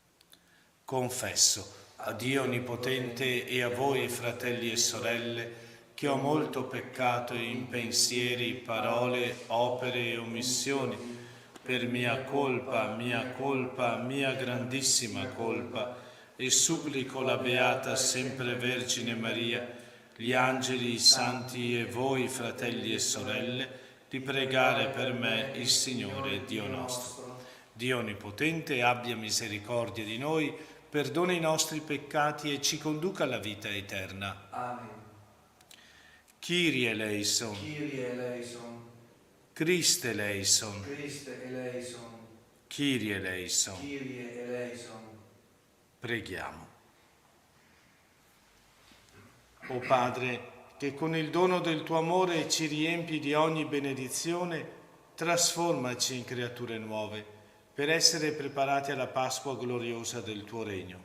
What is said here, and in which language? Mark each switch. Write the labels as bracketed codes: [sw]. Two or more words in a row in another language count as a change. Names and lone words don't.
[it] Confesso a Dio Onnipotente e a voi, fratelli e sorelle, che ho molto peccato in pensieri, parole, opere e omissioni, per mia colpa, mia grandissima colpa, e supplico la Beata sempre Vergine Maria, gli angeli, i santi e voi, fratelli e sorelle, di pregare per me il Signore Dio nostro. Dio Onnipotente abbia misericordia di noi, perdona i nostri peccati e ci conduca alla vita eterna. Amen. [el] Κύριε ελέησον. Κύριε ελέησον. Χριστέ ελέησον. Χριστέ ελέησον. Κύριε ελέησον. Κύριε ελέησον. [it] Preghiamo. O Padre, che con il dono del tuo amore ci riempi di ogni benedizione, trasformaci in creature nuove, per essere preparati alla Pasqua gloriosa del tuo regno.